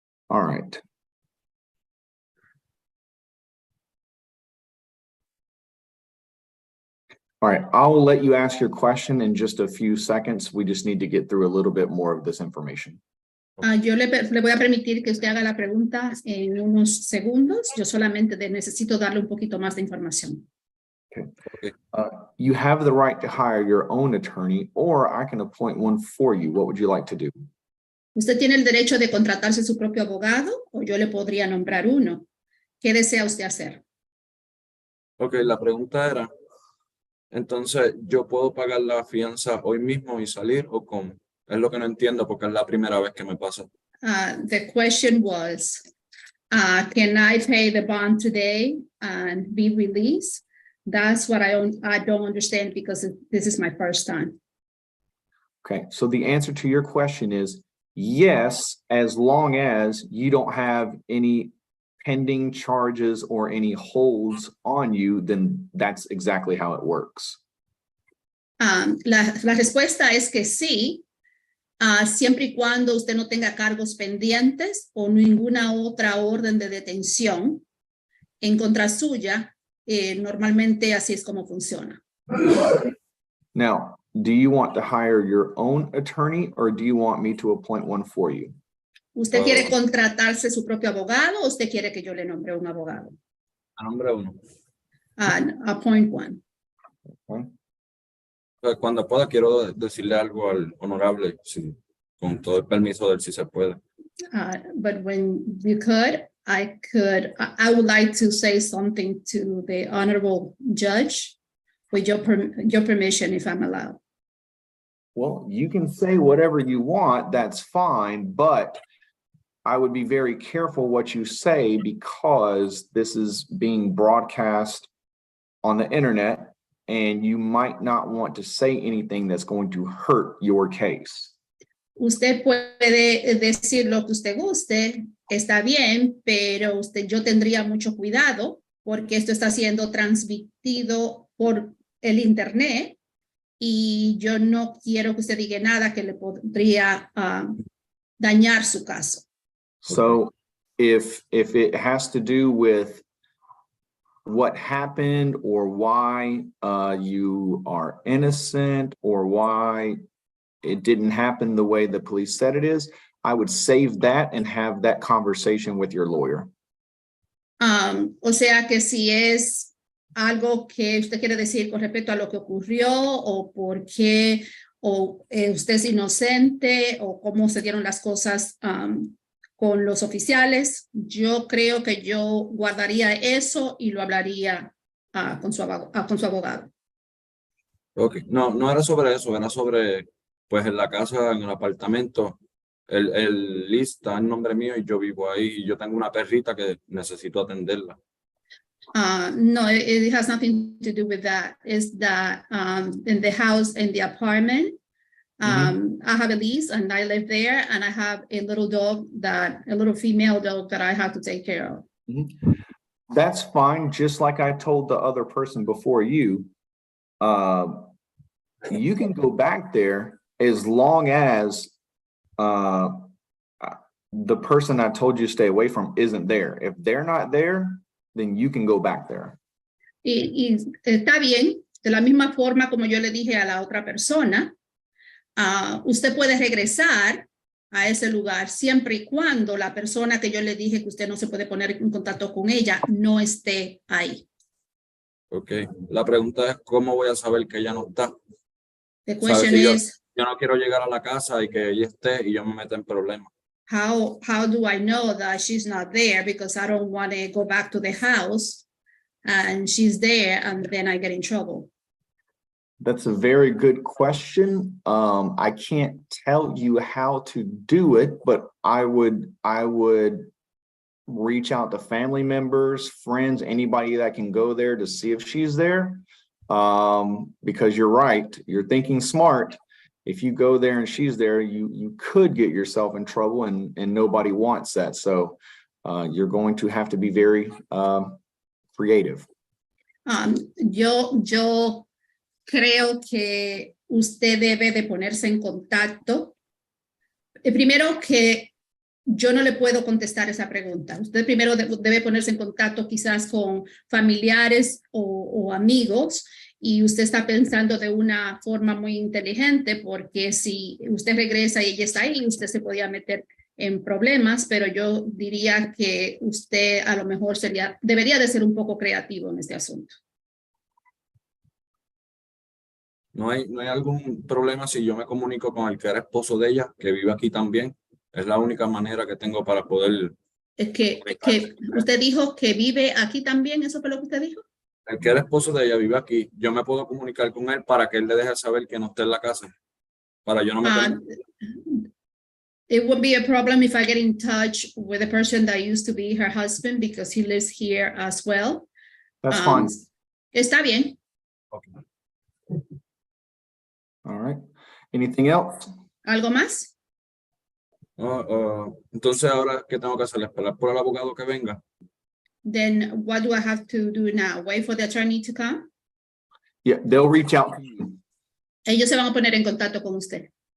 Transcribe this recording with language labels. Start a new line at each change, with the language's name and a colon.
English: All right. All right, I'll let you ask your question in just a few seconds. We just need to get through a little bit more of this information.
Spanish: Yo le voy a permitir que usted haga la pregunta en unos segundos. Yo solamente necesito darle un poquito más de información.
English: Okay. You have the right to hire your own attorney, or I can appoint one for you. What would you like to do?
Spanish: Usted tiene el derecho de contratarse su propio abogado o yo le podría nombrar uno. ¿Qué desea usted hacer? Ok, la pregunta era, entonces, ¿yo puedo pagar la fianza hoy mismo y salir o cómo? Es lo que no entiendo porque es la primera vez que me pasa.
English: The question was, can I pay the bond today and be released? That's what I don't understand because this is my first time. Okay, so the answer to your question is yes, as long as you don't have any pending charges or any holds on you, then that's exactly how it works.
Spanish: La respuesta es que sí, siempre y cuando usted no tenga cargos pendientes o ninguna otra orden de detención en contra suya, normalmente así es como funciona.
English: Now, do you want to hire your own attorney or do you want me to appoint one for you?
Spanish: ¿Usted quiere contratarse su propio abogado o usted quiere que yo le nombre un abogado? A nombre uno.
English: Appoint one.
Spanish: Cuando pueda, quiero decirle algo al honorable, sí, con todo el permiso de él, si se puede.
English: But when you could, I would like to say something to the honorable judge with your permission, if I'm allowed. Well, you can say whatever you want, that's fine, but I would be very careful what you say because this is being broadcast on the internet and you might not want to say anything that's going to hurt your case.
Spanish: Usted puede decir lo que usted guste, está bien, pero yo tendría mucho cuidado porque esto está siendo transmitido por el internet y yo no quiero que usted diga nada que le podría dañar su caso.
English: So if it has to do with what happened or why you are innocent or why it didn't happen the way the police said it is, I would save that and have that conversation with your lawyer.
Spanish: O sea que si es algo que usted quiere decir con respecto a lo que ocurrió o por qué usted es inocente o cómo se dieron las cosas con los oficiales, yo creo que yo guardaría eso y lo hablaría con su abogado.
English: Okay.
Spanish: No era sobre eso, era sobre, pues en la casa, en el apartamento, el list está en nombre mío y yo vivo ahí y yo tengo una perrita que necesito atenderla.
English: No, it has nothing to do with that. It's that in the house, in the apartment, I have a lease and I live there and I have a little dog a little female dog that I have to take care of. That's fine. Just like I told the other person before you, you can go back there as long as the person I told you to stay away from isn't there. If they're not there, then you can go back there.
Spanish: Y está bien, de la misma forma como yo le dije a la otra persona, usted puede regresar a ese lugar siempre y cuando la persona que yo le dije que usted no se puede poner en contacto con ella no esté ahí.
English: Okay.
Spanish: La pregunta es, ¿cómo voy a saber que ella no está?
English: The question is,
Spanish: yo no quiero llegar a la casa y que ella esté y yo me meta en problemas.
English: how do I know that she's not there? Because I don't want to go back to the house and she's there and then I get in trouble. That's a very good question. I can't tell you how to do it, but I would reach out to family members, friends, anybody that can go there to see if she's there. Because you're right, you're thinking smart. If you go there and she's there, you could get yourself in trouble and nobody wants that. So you're going to have to be very creative.
Spanish: Yo creo que usted debe de ponerse en contacto. Primero que yo no le puedo contestar esa pregunta. Usted primero debe ponerse en contacto quizás con familiares o amigos y usted está pensando de una forma muy inteligente porque si usted regresa y ella está ahí, usted se podía meter en problemas, pero yo diría que usted a lo mejor debería de ser un poco creativo en este asunto. ¿No hay algún problema si yo me comunico con el que era esposo de ella, que vive aquí también? Es la única manera que tengo para poder... Es que usted dijo que vive aquí también, ¿eso fue lo que usted dijo? El que era esposo de ella vive aquí. Yo me puedo comunicar con él para que él le deje saber que no esté en la casa. Para yo no me...
English: It would be a problem if I get in touch with the person that used to be her husband because he lives here as well. That's fine.
Spanish: Está bien.
English: Okay. All right. Anything else?
Spanish: ¿Algo más? Entonces ahora, ¿qué tengo que hacer? ¿Esperar por el abogado que venga?
English: Then what do I have to do now? Wait for the attorney to come? Yeah, they'll reach out to you.
Spanish: Ellos se van a poner en contacto con usted.